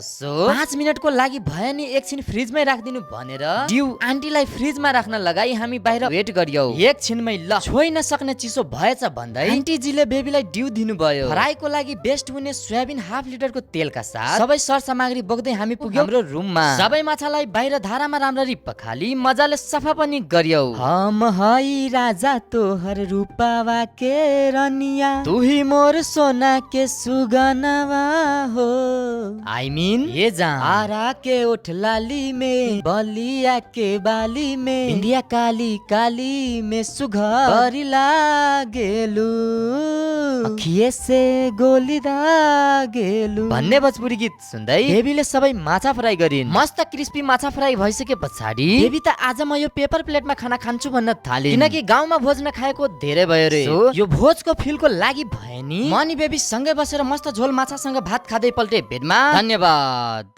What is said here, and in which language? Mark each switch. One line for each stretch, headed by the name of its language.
Nepali: So 5 मिनटको लागि भए नि एकछिन फ्रिजमै राखिदिनु भनेर ड्यू आन्टीलाई फ्रिजमा राख्न लगाई हामी बाहिर वेट गरियौ। एकछिनमै ल छोइ नसक्ने चिसो भएछ भन्दै आन्टीजीले बेबीलाई ड्यू दिनुभयो। फ्राईको लागि बेस्ट हुने सोयाबिन हाफ लिटरको तेलका साथ सबै सरसामग्री बोक्दै हामी पुग्यौ हाम्रो रुममा। सबै माछालाई बाहिर धारामा राम्ररी पखाली मजाले सफा पनि गरियौ।
Bhojpuri: हम हई राजा तोहर रूपावा के रनिया, तुही मोर सोना के सुगनवा हो।
English: I mean
Bhojpuri: ये जहाँ आरा के ओठ लाली में, बलिया के बाली में, इंडिया काली काली में सुघर लागेलु, अखिए से गोली दागेलु
Nepali: भन्ने भोजपुरी गीत सुन्दै बेबीले सबै माछा फ्राई गरिन्। मस्त क्रिस्पी माछा फ्राई भइसके पछाडि बेबी त आज म यो पेपर प्लेटमा खाना खान्छु भन्न थालिन्, किनकि गाउँमा भोज नखाएको धेरै भयो रे। यो भोजको फिलको लागि भए नि म नि बेबी सँगै बसेर मस्त झोल माछासँग भात खाँदै पल्टे बेडमा। धन्यवाद।